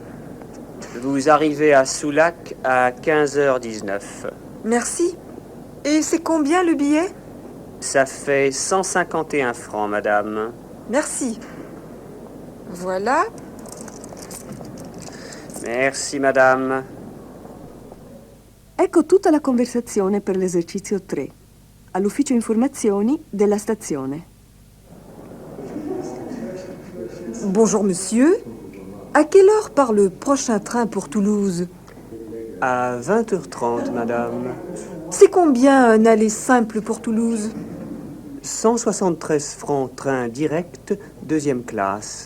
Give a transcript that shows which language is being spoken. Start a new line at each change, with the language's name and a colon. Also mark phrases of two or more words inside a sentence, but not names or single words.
French: Vous arrivez à Soulac à 15h19. Merci. Et c'est combien le billet? Ça fait 151 francs, madame. Merci. Voilà. Merci, madame.
Italian: Ecco tutta la conversazione per l'esercizio 3, all'ufficio informazioni della stazione.
French: Bonjour, monsieur. À quelle heure part le prochain train pour Toulouse? À 20h30, madame. C'est combien un aller simple pour Toulouse? 173 francs train direct, deuxième classe.